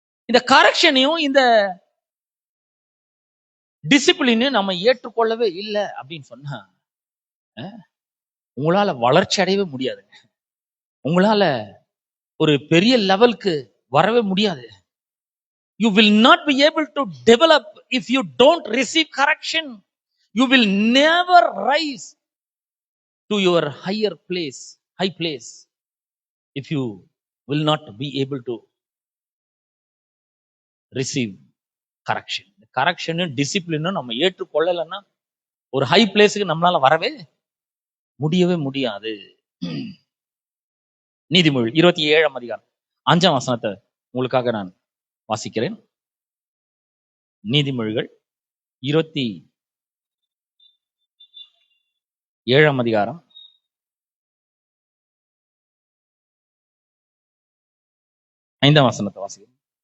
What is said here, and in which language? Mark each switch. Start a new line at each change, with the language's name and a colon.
Tamil: இந்த கரெக்ஷனையும் இந்த டிசிப்ளின் நம்ம ஏற்றுக்கொள்ளவே இல்லை அப்படின்னு சொன்னா உங்களால வளர்ச்சி அடையவே முடியாதுங்க. உங்களால ஒரு பெரிய லெவலுக்கு வரவே முடியாது.
English: You will not be able to develop if you don't receive correction. You will never rise to your high place if you will not be able to receive correction.
Tamil: கரெக்ஷனும் டிசிப்ளினும் நம்ம ஏற்றுக்கொள்ளலைன்னா ஒரு ஹை பிளேஸுக்கு நம்மளால வரவே முடியாது. நீதிமொழி 27ஆம் அதிகாரம் 5ஆம் வசனத்தை உங்களுக்காக நான் வாசிக்கிறேன். நீதிமொழிகள் 27ஆம் அதிகாரம் 5ஆம் வசனத்தை வாசிக்கிறேன்.